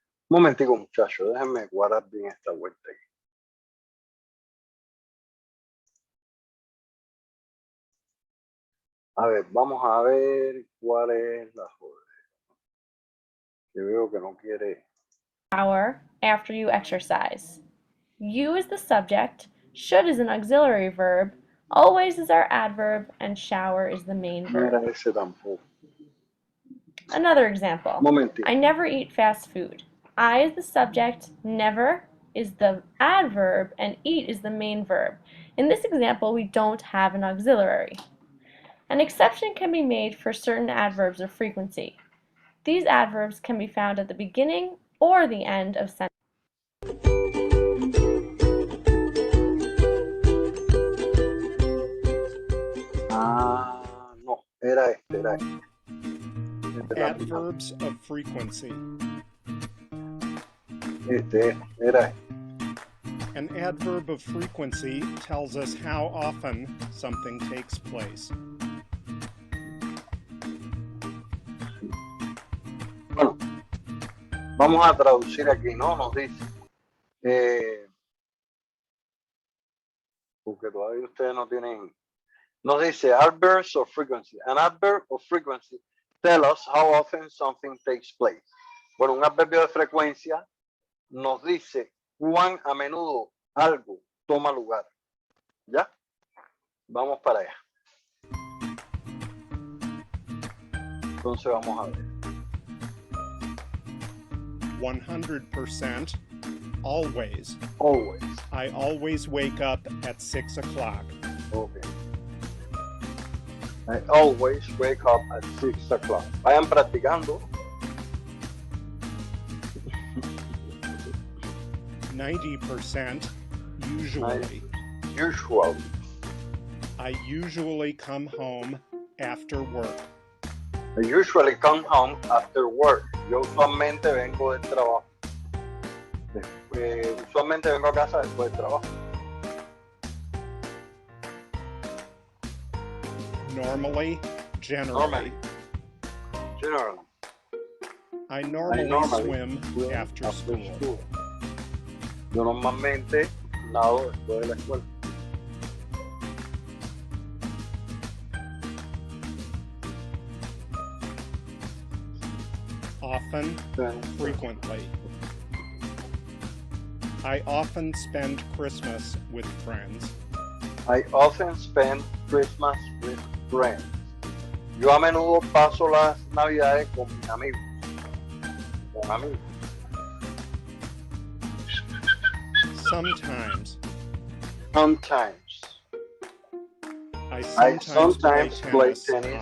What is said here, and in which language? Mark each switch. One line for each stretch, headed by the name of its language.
Spanish: Un momentico, muchachos, déjenme guardar bien esta vuelta aquí. A ver, vamos a ver cuál es la joder. Que veo que no quiere.
English: Shower after you exercise. You is the subject, should is an auxiliary verb, always is our adverb, and shower is the main
Spanish: No era
English: verb.
Spanish: ese tampoco.
English: Another example.
Spanish: Un momentito.
English: I never eat fast food. I is the subject, never is the adverb, and eat is the main verb. In this example, we don't have an auxiliary. An exception can be made for certain adverbs of frequency. These adverbs can be found at the beginning or the end of sentences.
Spanish: Ah, no, era este, era este.
English: Adverbs of frequency.
Spanish: Este, era este.
English: An adverb of frequency tells us how often something takes place.
Spanish: Bueno, vamos a traducir aquí, ¿no? Nos dice, porque todavía ustedes no tienen, nos dice adverbs of frequency.
English: An adverb of frequency tell us how often something takes place.
Spanish: Bueno, un adverbio de frecuencia nos dice cuán a menudo algo toma lugar. ¿Ya? Vamos para allá. Entonces vamos a ver.
English: 100%, always. Always. I always wake up at 6 o'clock. Okay. I always wake up at 6 o'clock.
Spanish: Vayan practicando.
English: 90%, usually. Usual. I usually come home after work. I usually come home after work.
Spanish: Yo usualmente vengo del trabajo. Usualmente vengo a casa después del trabajo.
English: Normally, generally. Generally. I normally swim after school.
Spanish: Yo normalmente nado después de la escuela.
English: Often, frequently. I often spend Christmas with friends. I often spend Christmas with friends.
Spanish: Yo a menudo paso las navidades con mis amigos. Con amigos.
English: Sometimes. Sometimes. I I sometimes sometimes play play tennis tennis